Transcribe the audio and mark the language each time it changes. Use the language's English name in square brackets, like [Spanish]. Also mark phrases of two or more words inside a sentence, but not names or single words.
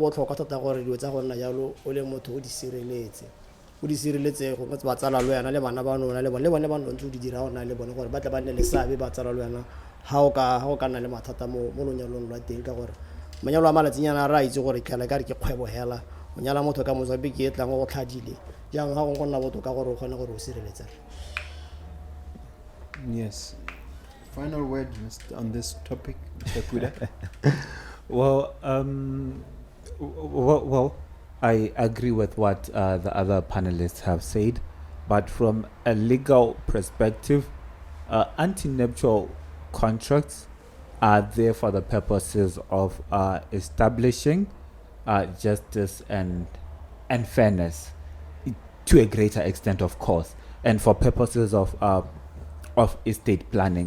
[Tswana] botlhokwa thata gore dilo tsa go nna jalo o le motho o di sireletse go ba tsala le wena le bana ba nona le bone ba ntse o di dira ona le bone gore ba tla ba nne le sabe ba tsala le wena ga o ka nna le mathata mo lonyalong lwa teng ka gore manyalo a malatsinyana ra itse gore kgela ka re ke kgwebo hela o nyala motho ka Mozambique e tlang go tlhadile jang ga go nna botoka gore o kgone gore o sireletsa. [English] Yes. Final word on this topic, Mr. Kuda. Well, I agree with what the other panelists have said, but from a legal perspective, antenuptial contracts are there for the purposes of establishing justice and fairness to a greater extent, of course, and for purposes of estate planning.